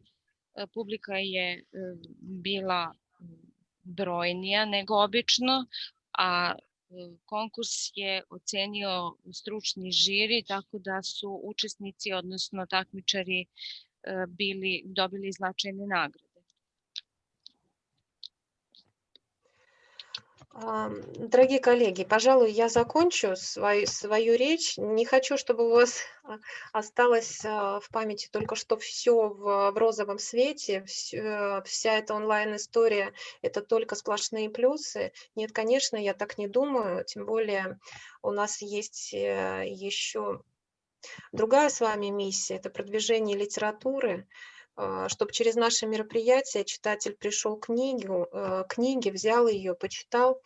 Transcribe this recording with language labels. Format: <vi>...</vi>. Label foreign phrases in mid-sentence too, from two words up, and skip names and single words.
<sr>Publika je bila brojnija nego obično, a konkurs je ocenio stručni žiri, tako da su učesnici, odnosno takmičari, dobili značajne nagrade.</sr> <ru>Дорогие коллеги, пожалуй, я закончу свою речь. Не хочу, чтобы у вас осталось в памяти только что все в розовом свете, вся эта онлайн-история – это только сплошные плюсы. Нет, конечно, я так не думаю, тем более у нас есть еще другая с вами миссия – это продвижение литературы, чтобы через наше мероприятие читатель пришел к книге, взял ее, почитал.</ru>